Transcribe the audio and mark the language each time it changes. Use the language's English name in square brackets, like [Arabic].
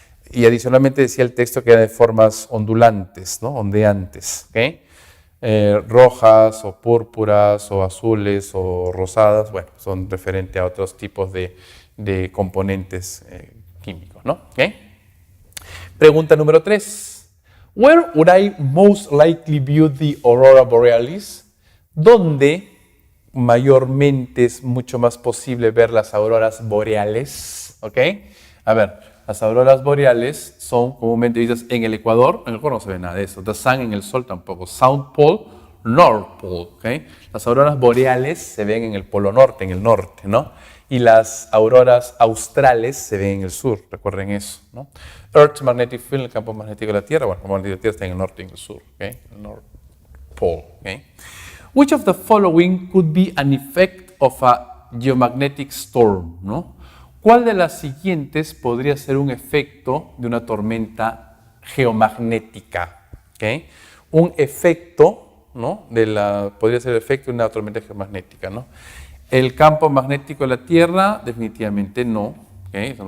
[Spanish] Y adicionalmente decía el texto que era de formas ondulantes, ¿no?, ondeantes. ¿Okay? Rojas o púrpuras o azules o rosadas, bueno, son referentes a otros tipos de componentes químicos, ¿no? ¿Okay? Pregunta número 3. [English] Where would I most likely view the aurora borealis? [Spanish] ¿Dónde mayormente es mucho más posible ver las auroras boreales? ¿Ok? A ver. Las auroras boreales son comúnmente vistas en el Ecuador. En el Ecuador no se ve nada de eso. [English] The Sun [Spanish] en el Sol tampoco. [English] South Pole, North Pole. [Spanish] ¿Okay? Las auroras boreales se ven en el Polo Norte, en el norte, ¿no? Y las auroras australes se ven en el sur, recuerden eso, ¿no? [English] Earth's magnetic field, [Spanish] el campo magnético de la Tierra, bueno, el campo magnético de la Tierra está en el norte y en el sur, ¿okay? El North Pole, ¿okay? [English] Which of the following could be an effect of a geomagnetic storm, ¿no? [Spanish] ¿Cuál de las siguientes podría ser un efecto de una tormenta geomagnética? ¿Okay? Un efecto, ¿no? Podría ser el efecto de una tormenta geomagnética, ¿no? El campo magnético de la Tierra, definitivamente no. ¿Okay?